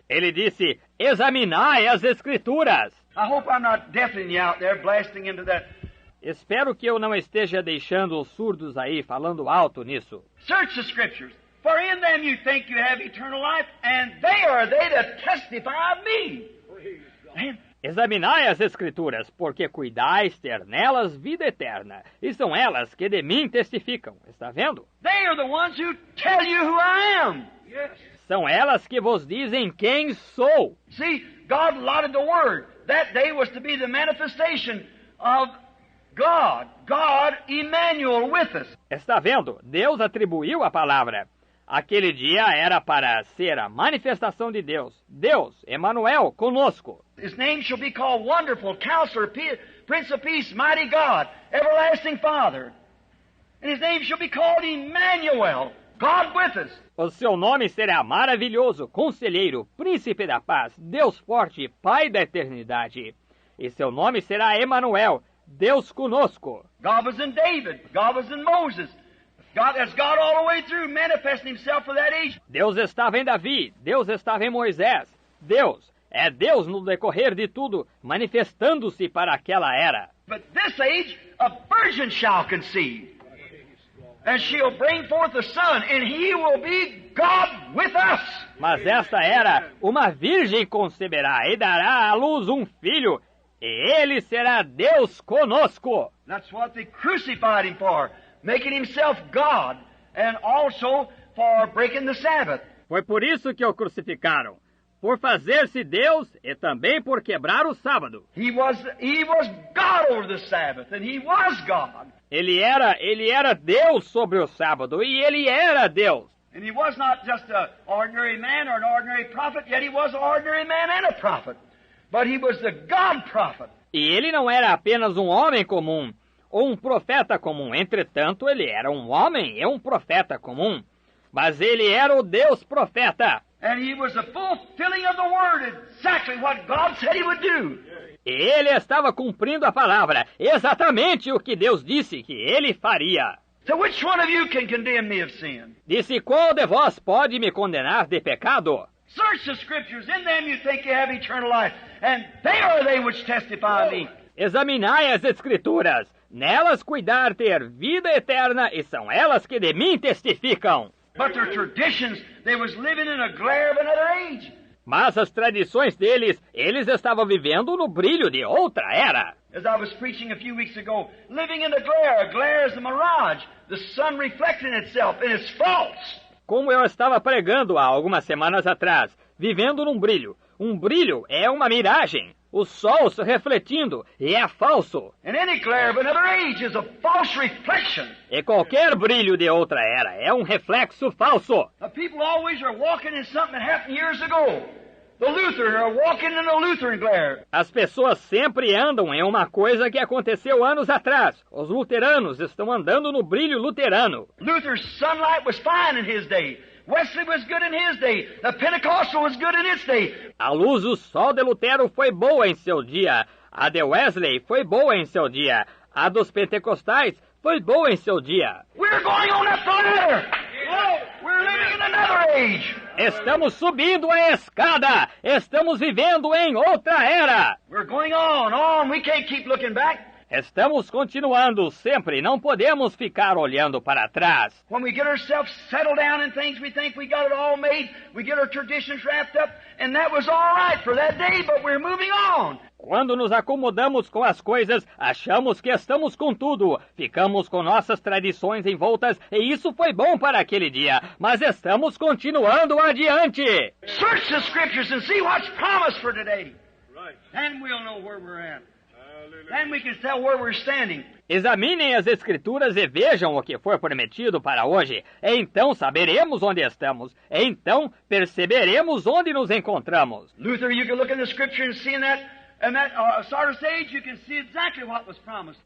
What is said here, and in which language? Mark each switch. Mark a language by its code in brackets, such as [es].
[pt] Ele disse, examinai as escrituras. [en] I hope I'm not deafening you out there, blasting into that. [pt] Espero que eu não esteja deixando os surdos aí falando alto nisso. [en] Search the scriptures, for in them you think you have eternal life, and they are they that testify of me. [pt] Examinai as escrituras, porque cuidais ter nelas vida eterna, e são elas que de mim testificam. Está vendo? [en] They are the ones who tell you who I am. Yes. [pt] São elas que vos dizem quem sou. [en] See, God allotted the Word. That day was to be the manifestation of God. God, Emmanuel, with us. [pt] Está vendo? Deus atribuiu a palavra. Aquele dia era para ser a manifestação de Deus. Deus, Emmanuel, conosco. [en] His name shall be called Wonderful, Counselor, Prince of Peace, Mighty God, Everlasting Father. And his name shall be called Emmanuel, God with us. [pt] O seu nome será maravilhoso, Conselheiro, Príncipe da Paz, Deus forte, Pai da eternidade. E seu nome será Emmanuel, Deus conosco. [en] God was in David, God was in Moses. That's God all the way through, manifesting himself for that age. [pt] Deus estava em Davi, Deus estava em Moisés. Deus é Deus no decorrer de tudo, manifestando-se para aquela era. [en] But this age, a virgin shall conceive, and she'll bring forth a son, and he will be God with us. [pt] Mas esta era, uma virgem conceberá e dará à luz um filho, e ele será Deus conosco. [en] That's what they crucified him for. Making himself God, and also for breaking the Sabbath. [pt] Foi por isso que o crucificaram, por fazer-se Deus e também por quebrar o sábado. [en] He was God over the Sabbath, and he was God. [pt] Ele era Deus sobre o sábado, e ele era Deus. [en] And he was not just an ordinary man or an ordinary prophet, yet he was an ordinary man and a prophet. But he was the God prophet. [pt] E ele não era apenas um homem comum, ou um profeta comum. Entretanto, ele era um homem e um profeta comum. Mas ele era o Deus profeta. [en] And he was the fulfilling of the word, exactly what God said he would do. [pt] E ele estava cumprindo a palavra, exatamente o que Deus disse que ele faria. [en] So which one of you can condemn me of sin? [pt] Disse, qual de vós pode me condenar de pecado? [en] Search the scriptures, in them you think you have eternal life, and they are they which testify of me. [pt] Examinai as escrituras, nelas cuidar ter vida eterna, e são elas que de mim testificam. [en] But their traditions, they was living in a glare of another age. [pt] Mas as tradições deles, eles estavam vivendo no brilho de outra era. [en] As I was preaching a few weeks ago, living in the glare. A glare is a mirage, the sun reflecting itself, and it's false. [pt] Como eu estava pregando há algumas semanas atrás, vivendo num brilho. Um brilho é uma miragem. O sol se refletindo, e é falso. [en] And any glare of another age is a false reflection. [pt] E qualquer brilho de outra era é um reflexo falso. [en] The people always are walking in something that happened years ago. The Lutherans are walking in a Lutheran glare. [pt] As pessoas sempre andam em uma coisa que aconteceu anos atrás. Os luteranos estão andando no brilho luterano. [en] Luther's sunlight was fine in his day. Wesley was good in his day. The Pentecostal was good in its day. [pt] A luz do sol de Lutero foi boa em seu dia. A de Wesley foi boa em seu dia. A dos pentecostais foi boa em seu dia. [en] We're going on up the ladder. We're living in another age. [pt] Estamos subindo a escada. Estamos vivendo em outra era. [en] We're going on. We can't keep looking back. [pt] Estamos continuando sempre, não podemos ficar olhando para trás. [en] When we get ourselves settled down in things, we think we got it all made, we get our traditions wrapped up, and that was all right for that day, but we're moving on. [pt] Quando nos acomodamos com as coisas, achamos que estamos com tudo. Ficamos com nossas tradições envoltas e isso foi bom para aquele dia. Mas estamos continuando adiante. [en] Search the Scriptures and see what's promised for today. Right. Then we'll know where we're at. Then we can tell where we're standing. [pt] Examinem as Escrituras e vejam o que foi prometido para hoje. Então saberemos onde estamos. Então perceberemos onde nos encontramos. [en] Luther, you can look in the Scripture and see in that Sardis age, you can see exactly what was promised.